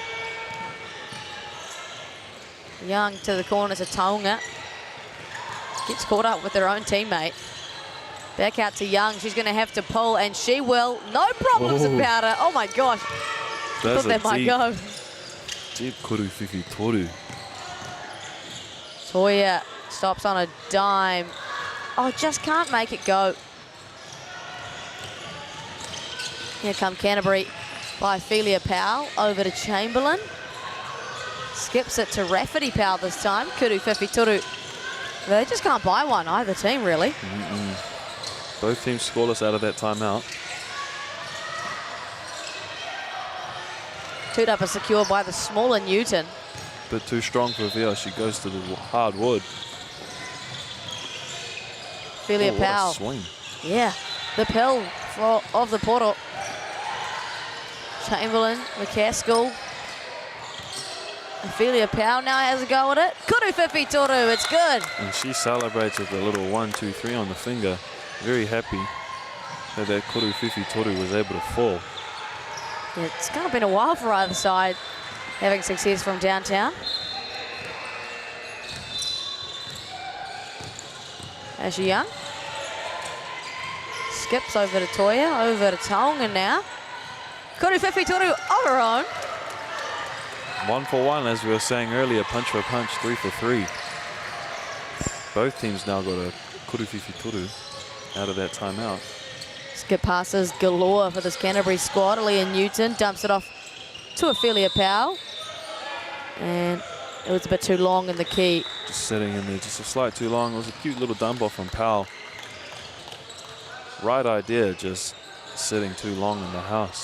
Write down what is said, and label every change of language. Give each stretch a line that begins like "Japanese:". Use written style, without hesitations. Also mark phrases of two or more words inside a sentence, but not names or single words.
English: Young to the corner to Tauranga. Gets caught up with her own teammate. Back out to Young. She's going to have to pull, and she will. No problems about it. Oh my gosh. That's thought that might go.
Māori: Deep kuru whiwhi toru.
English: Toya stops on a dime. Oh, just can't make it go. Here come Canterbury by Ophelia Powell over to Chamberlain. Skips it to Rafferty Powell this time.
Māori: Kuru whiwhi toru.
English: They just can't buy one, either team, really. Both teams scoreless out of that timeout. Toed up and secured by the smaller Newton. Bit too strong for Via. She goes to the hard wood. Ophelia Powell. What a swing. Yeah, the pill of the portal. Chamberlain, McCaskill. Ophelia Powell now has a go at it.
Māori: Kuru whiwhi toru,
English: it's good. And she celebrates with a little 1, 2, 3 on the finger. Very happy that
Māori: kuru whiwhi toru
English: was able to fall. Yeah, it's kind of been a while for either side having success from downtown. Ashley Young. Skips over to Toya, over to Tauranga now.
Māori: Kuru whiwhi toru
English: of her own. 1 for 1, as we were saying earlier, punch for punch, 3 for 3. Both teams now got a
Māori: kuru whiwhi toru
English: out of that timeout. Skip passes galore for this Canterbury squad. Aaliyah Newton dumps it off to Ophelia Powell. And it was a bit too long in the key. Just sitting in there, just a slight too long. It was a cute little dump off from Powell. Right idea, just sitting too long in the house.